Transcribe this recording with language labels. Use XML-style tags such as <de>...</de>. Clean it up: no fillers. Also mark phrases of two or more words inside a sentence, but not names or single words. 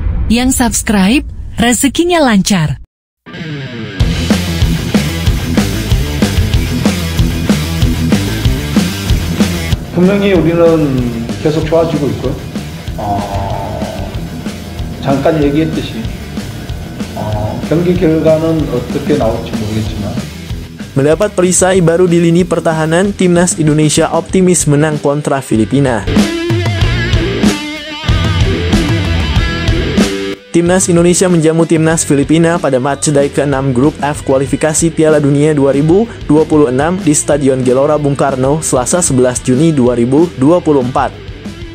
<id>Yang subscribe, rezekinya lancar.</id> <ko>분명히 우리는 계속 좋아지고 있고요. 잠깐 얘기했듯이 경기 결과는 어떻게 나올지 모르겠지만</ko> <id>mendapat perisai baru di lini pertahanan, timnas Indonesia optimis menang kontra Filipina. Timnas Indonesia menjamu timnas Filipina pada matchday ke-6 grup F kualifikasi Piala Dunia 2026 di Stadion Gelora Bung Karno, Selasa 11 Juni 2024.</id>